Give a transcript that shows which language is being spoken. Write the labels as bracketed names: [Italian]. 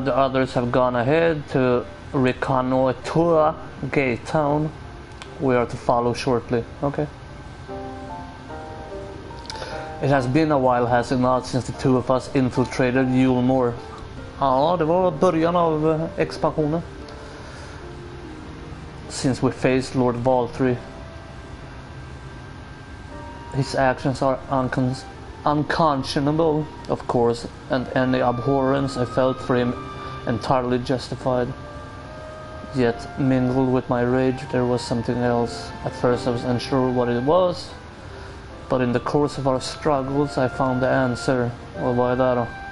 [English] The others have gone ahead to reconnoiter Gate Town. We are to follow shortly. Okay. It has been a while, has it not, since the two of us infiltrated Yulmore. [Swedish] Ja, det var början av expansionen. [English] Since we faced Lord Valtry. His actions are unconscionable, of course, and any abhorrence I felt for him entirely justified. Yet, mingled with my rage, there was something else. At first I was unsure what it was, but in the course of our struggles I found the answer. [Swedish] Och vad är det då?